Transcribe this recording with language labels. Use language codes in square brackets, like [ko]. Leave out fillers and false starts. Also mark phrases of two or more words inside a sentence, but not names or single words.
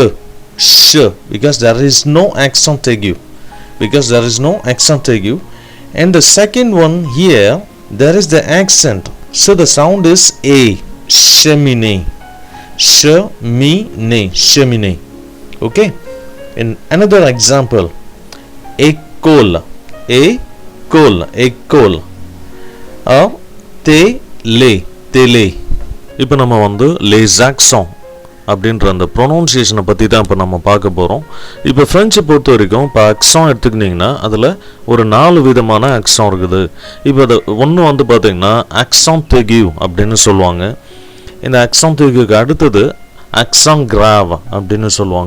[en] Sh, because there is no accent aigu. And the second one here, there is the accent. So the sound is A. Cheminée. Cheminée. Okay. In another example, école. École. Or télé. [ta] இப்போ நம்ம வந்து [fr] les accents [ta] அப்படின்ற அந்த ப்ரொனவுன்சியேஷனை பற்றி தான் இப்போ நம்ம பார்க்க போகிறோம். இப்போ ஃப்ரெஞ்சை பொறுத்த வரைக்கும் இப்போ அக்ஸான் எடுத்துக்கிட்டிங்கன்னா அதில் ஒரு 4 விதமான அக்ஸான் இருக்குது. இப்போ அது ஒன்று வந்து பார்த்திங்கன்னா [fr] accent aigu [ta] அப்படின்னு சொல்லுவாங்க. இந்த அக்ஸான் aiguக்கு அடுத்தது [fr] accent grave [ta] அப்படின்னு சொல்லுவாங்க.